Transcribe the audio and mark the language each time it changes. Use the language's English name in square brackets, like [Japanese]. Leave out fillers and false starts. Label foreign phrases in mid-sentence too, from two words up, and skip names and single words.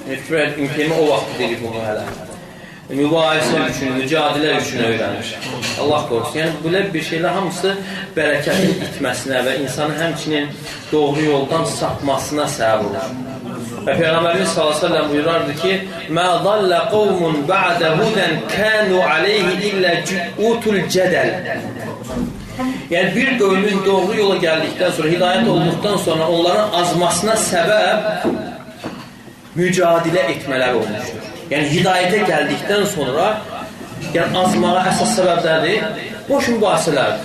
[Azerbaijani] İmtihana o vaxt dedik bunu hələ. mübahisə üçün, mücadilə üçün öyrənir. Allah qorusun. Yəni, belə bir şeylər hamısı bərəkətin itməsinə və insanın həmçinin doğru yoldan sapmasına səbəb olur. Və Peyğəmbərimiz s.ə.v buyurardı ki, [Arabic] مَا ضَلَّ قَوْمٌ بَعْدَ هُدًا كَانُوا عَلَيْهِ إِلَّا جُؤُوتُ الْجَدَلِ. [Azerbaijani] Yəni, bir qövmün doğru yola gəldikdən sonra, hidayət olduqdan sonra onların azmasına səbəb mücadilə etmələr olmuşdur. Yəni, hidayətə gəldikdən sonra azmağa əsas səbəblərdir, boş mübahisələrdir.